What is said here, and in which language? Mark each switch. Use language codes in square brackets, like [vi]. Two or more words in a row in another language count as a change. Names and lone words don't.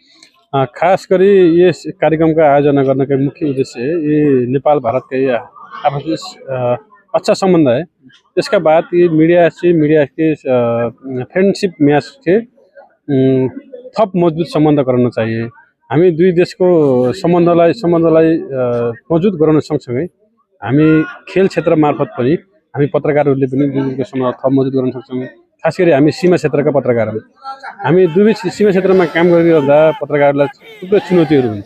[hi] खास करी ये कार्यक्रम का आयोजना करने का मुख्य उद्देश्य है ये नेपाल भारत का ये आपस में अच्छा संबंध है। इसका बाद ये मीडिया के फ्रेंडशिप मैच के [ne] थप मजबूत संबंध कराउन [hi] चाहिए। [ne] हामी दुई देशको सम्बन्धलाई मजबुत गराउन सँगसँगै हामी खेल क्षेत्र मार्फत पनि हामी पत्रकारहरूले पनि दुई देशको सम्बन्ध थप मजबुत गराउन सक्छौँ। खास गरी हामी सीमा क्षेत्रका पत्रकारहरू, हामी दुई सीमा क्षेत्रमा काम गरिरहँदा पत्रकारलाई थुप्रै चुनौतीहरू हुन्छ।